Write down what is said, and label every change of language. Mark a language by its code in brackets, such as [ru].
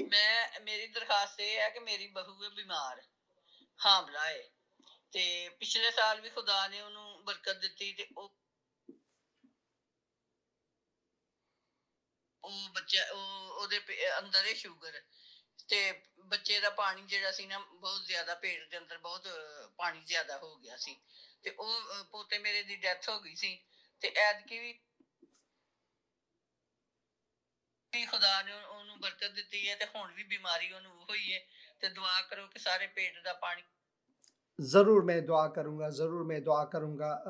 [hi] मेरी दरखास्त ये है कि मेरी बहू है बीमार, हामला है, ते पिछले साल भी खुदा ने उन्होंने बरकत दी [pa] ते ओ बच्चा ओदे अंदर [hi] है शुगर, [pa] ਤੇ ਬੱਚੇ ਦਾ ਪਾਣੀ ਜਿਹੜਾ ਸੀ ਨਾ ਬਹੁਤ ਜ਼ਿਆਦਾ, ਪੇਟ ਦੇ ਅੰਦਰ ਬਹੁਤ ਪਾਣੀ ਜ਼ਿਆਦਾ ਹੋ ਗਿਆ ਸੀ, ਤੇ ਉਹ ਪੋਤੇ ਮੇਰੇ ਦੀ ਡੈਥ ਹੋ ਗਈ ਸੀ। ਤੇ ਐਤਕੀ ਵੀ ਖੁਦਾ ਨੇ ਉਹਨੂੰ ਬਰਕਤ ਦਿੱਤੀ ਹੈ, ਤੇ ਹੁਣ ਵੀ ਬਿਮਾਰੀ ਉਹਨੂੰ ਹੋਈ ਹੈ, ਤੇ ਦੁਆ ਕਰੋ ਕਿ ਸਾਰੇ ਪੇਟ ਦਾ ਪਾਣੀ [hi] जरूर मैं दुआ करूंगा, जरूर मैं दुआ करूंगा।